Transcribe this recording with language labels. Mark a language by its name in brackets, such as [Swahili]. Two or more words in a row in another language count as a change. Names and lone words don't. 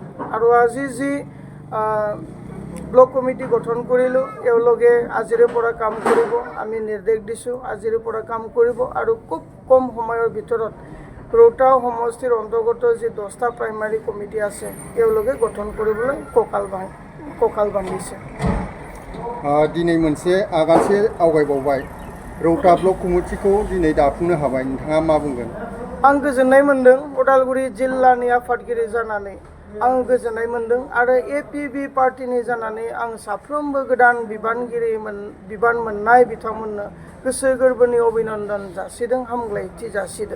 [Assamese] আৰু আজি যি ব্লক কমিটি গঠন কৰিলোঁ এওঁলোকে আজিৰে পৰা কাম কৰিব। আমি নিৰ্দেশ দিছোঁ আজিৰে পৰা কাম কৰিব আৰু খুব কম সময়ৰ ভিতৰত ৰৌতা সমষ্টিৰ অন্তৰ্গত যি 10টা প্ৰাইমাৰী কমিটি আছে এওঁলোকে গঠন কৰিবলৈ কঁকাল বান্ধিছে। [Bodo] दिनै मोनसे आगानसे आवगायबावबाय रौता ब्लक कमिटिखौ दिनै दाफुंनो हाबाय, नोंथाङा मा बुंगोन? आं गोजोननाय मोन्दों उदालगुरि जिल्लानि आफादगिरि जानानै आं गोजोननाय मोन्दों आरो APB पार्टिनि जानानै आं साफ्रोमबो गोदान बिबान मोननाय बिथांमोननो गोसो गोरबोनि अभिनन्दन जासिदों, हामग्लायथि जासिदों।